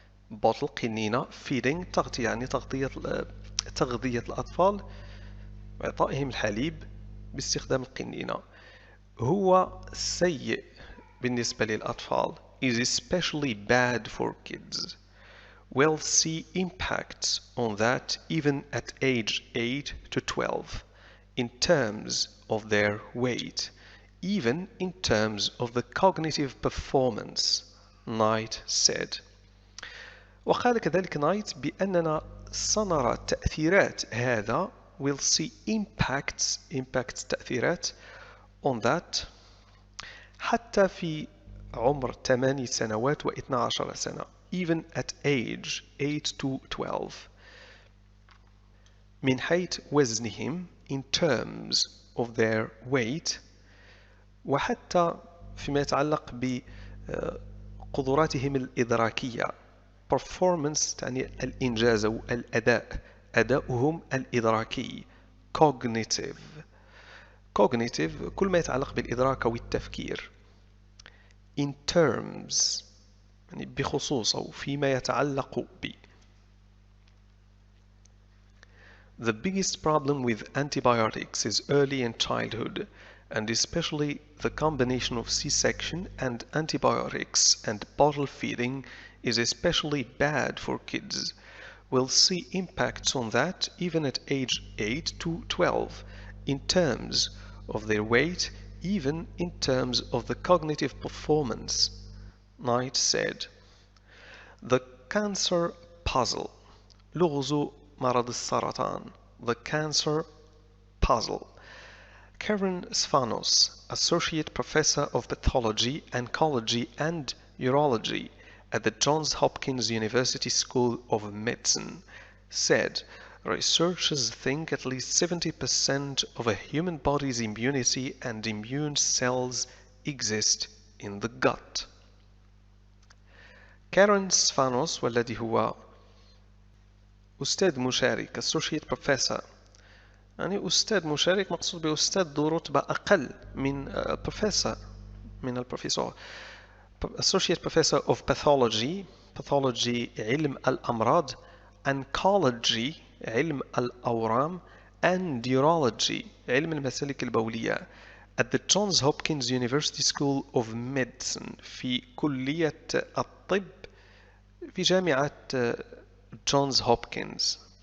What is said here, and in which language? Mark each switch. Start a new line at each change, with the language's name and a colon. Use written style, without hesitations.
Arabic: bottle قنينة feeding تغطية يعني تغذية الأطفال وإعطائهم الحليب باستخدام القنينة هو سيء بالنسبة للأطفال
English: is especially bad for kids. We'll see impacts on that even at age 8 to 12 in terms of their weight, even in terms of the cognitive performance, Knight said.
Arabic: وقال كذلك نايت بأننا سنرى تأثيرات هذا
English: we'll see impacts
Arabic: تأثيرات
English: on that
Arabic: حتى في عمر 8 سنوات و12 سنة
English: even at age 8 to 12
Arabic: من حيث وزنهم
English: in terms of their weight
Arabic: وحتى فيما يتعلق بقدراتهم الإدراكية performance تعني الإنجاز أو الأداء أداؤهم الإدراكي
English: cognitive.
Arabic: cognitive كل ما يتعلق بالإدراك أو التفكير.
English: in terms
Arabic: يعني بخصوص أو فيما يتعلق ب.
English: The biggest problem with antibiotics is early in childhood, and especially the combination of C-section and antibiotics and bottle feeding is especially bad for kids. We'll see impacts on that even at age 8 to 12 in terms of their weight, even in terms of the cognitive performance. Knight said. The cancer puzzle.
Arabic: لغز مرض السرطان.
English: The cancer puzzle. Karen Svanos, Associate Professor of Pathology, Oncology and Urology at the Johns Hopkins University School of Medicine, said researchers think at least 70% of a human body's immunity and immune cells exist in the gut.
Arabic: Karen Svanos والذي هو أستاذ مشارك
English: Associate Professor
Arabic: يعني أستاذ مشارك مقصود بأستاذ ذو رتبة أقل من Professor من البروفيسور
English: Associate Professor of Pathology
Arabic: علم الأمراض
English: Oncology
Arabic: علم الأورام
English: and Urology
Arabic: علم المسالك البولية
English: at the Johns Hopkins University School of Medicine
Arabic: في كلية الطب في جامعة جونز هوبكنز.